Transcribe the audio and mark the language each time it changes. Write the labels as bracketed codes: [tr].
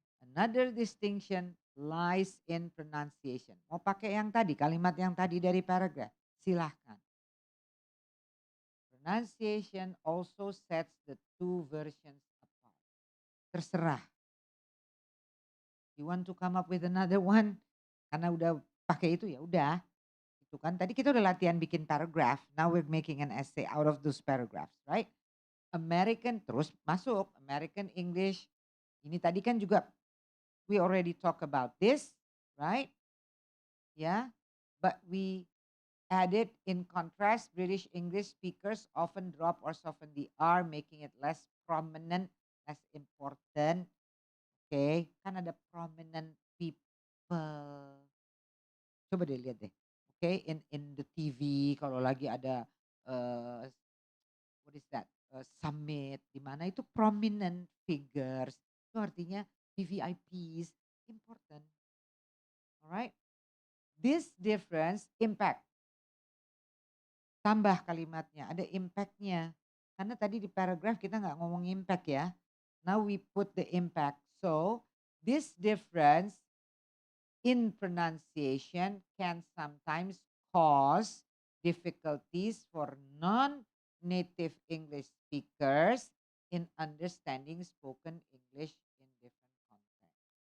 [en] Another distinction lies in pronunciation. [id] Mau pakai yang tadi, kalimat yang tadi dari paragraph? Silahkan. [en] Pronunciation also sets the two versions apart. [id] Terserah. [en] You want to come up with another one? [id] Karena udah pakai itu ya udah. Itu kan tadi kita udah latihan bikin paragraph. [en] Now we're making an essay out of those paragraphs, right? American [id] terus masuk [en] American English. [id] Ini tadi kan juga [en] we already talk about this, right? Yeah, but we Added, in contrast, British English speakers often drop or soften the R, making it less prominent, less important. [id] Okay, kan ada [en] prominent people. [id] Coba deh lihat deh. [en] Okay, in the TV [id] kalau lagi ada [en] uh, what is that? [id] Summit di mana itu [en] prominent figures. [id] Itu artinya VVIPs important. Alright. [en] This difference impact. [id] Tambah kalimatnya, ada impactnya. Karena tadi di paragraph kita nggak ngomong impact ya. [en] Now we put the impact. So this difference in pronunciation can sometimes cause difficulties for non-native English speakers in understanding spoken English in different contexts.